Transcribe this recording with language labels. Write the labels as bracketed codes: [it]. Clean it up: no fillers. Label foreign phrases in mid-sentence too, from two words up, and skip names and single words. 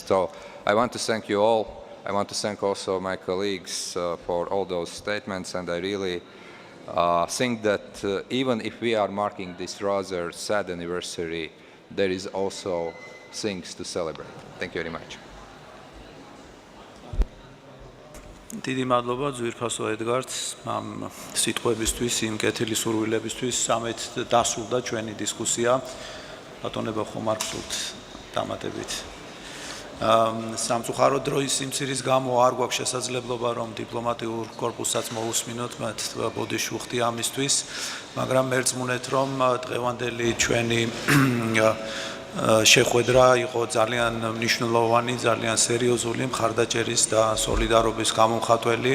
[en] So I want to thank you all. I want to thank also my colleagues for all those statements, and I really think that even if we are marking this rather sad anniversary, there is also things to celebrate. Thank you very much. [ka] დიდი მადლობა ძვირფასო ედგარდს ამ სიტყვებისთვის, იმ კეთილი სურვილებისთვის. სამეთ დასრულდა ჩვენი დისკუსია. ბატონებო, ხომ არ გსურთ დამატებით? სამწუხაროდ დროის სიმცირის გამო არ გვაქვს შესაძლებლობა რომ დიპლომატიურ კორპუსსაც მოусმინოთ, მათ ბოდიში ვხდი ამისთვის, მაგრამ მერწმუნეთ რომ დღევანდელი ჩვენი შეხვედრა იყო ძალიან მნიშვნელოვანი, ძალიან სერიოზული, მხარდაჭერის და სოლიდარობის გამომხატველი.